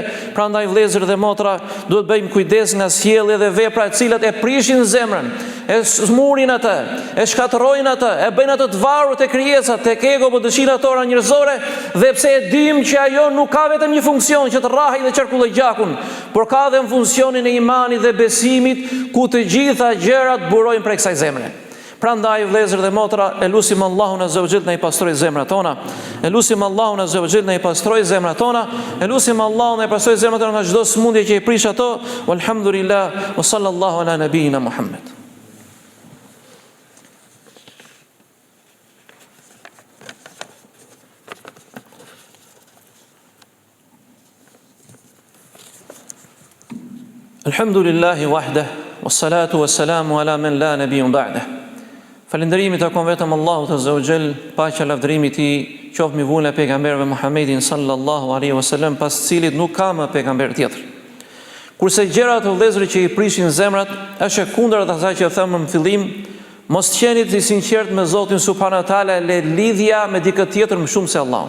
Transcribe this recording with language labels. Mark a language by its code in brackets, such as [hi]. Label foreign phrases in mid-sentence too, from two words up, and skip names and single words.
[sq] Prandaj vëllezër dhe motra, duhet bëjmë kujdes nga sjellja dhe vepra të cilat e prishin zemrën, e smurin atë, e shkatërrojnë atë, e bëjnë atë të varur te krijesat, tek ego për dëshirat tona njerëzore, dhe pse e dim që ajo nuk ka vetëm një funksion që të rrahej dhe qarkulloj gjakun, por ka edhe funksionin e imanit dhe besimit, ku të gjitha gjërat burojnë prej kësaj zemre. Prandaj vëllezër dhe motra, e lutim Allahun [ar] عز وجل [sq] na i pastroj zemrat tona. E lutim Allahun [ar] عز وجل [sq] na i pastroj zemrat tona. E lutim Allahun na i pastroj zemrat tona nga çdo smundje që i prish ato. [ar] والحمد لله وصلى الله على نبينا محمد. الحمد لله وحده والصلاة والسلام على من لا نبي بعده. [sq] Falënderimi takon vetëm Allahut [ar] عز وجل, [sq] paqja lavdërimi i tij qoftë mbi vulën e pejgamberëve Muhammedin [ar] صلى الله عليه وسلم, [sq] pas cilit nuk ka më pejgamber tjetër. Kurse gjërat e vëllezërit që i prishin zemrat, është e kundërt asaj që thamë në fillim, mos qeni të sinqert me Zotin [ar] سبحانه وتعالى, [sq] le lidhja me dikë tjetër më shumë se Allahun.